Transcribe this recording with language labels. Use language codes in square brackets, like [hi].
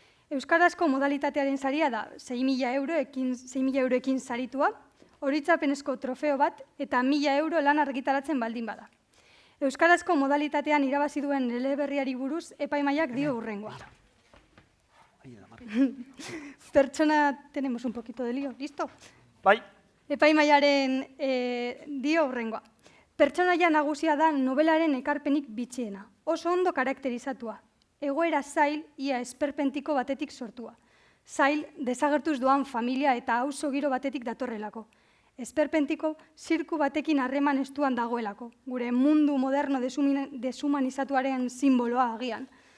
[eu] Euskarazko modalitatearen saria da 6.000 euroekin saritua, horitzapenezko trofeo bat eta 1.000 euro lan argitaratzen baldin bada. Euskarazko modalitatean irabazi duen eleberriari buruz epaimaiak dio hurrengoa. [es] Pertsona, tenemos un poquito de lío, ¿listo? [eu] Bai. Epaimaiaren dio hurrengoa. Pertsonaia nagusia da nobelaren ekarpenik bitxiena, oso ondo karakterizatua. Egoera zail, ia esperpentiko batetik sortua. Zail, desagertuz doan familia eta auzo giro batetik datorrelako. Esperpentiko, zirku batekin harreman estuan dagoelako, gure mundu moderno deshumanizatuaren simboloa agian.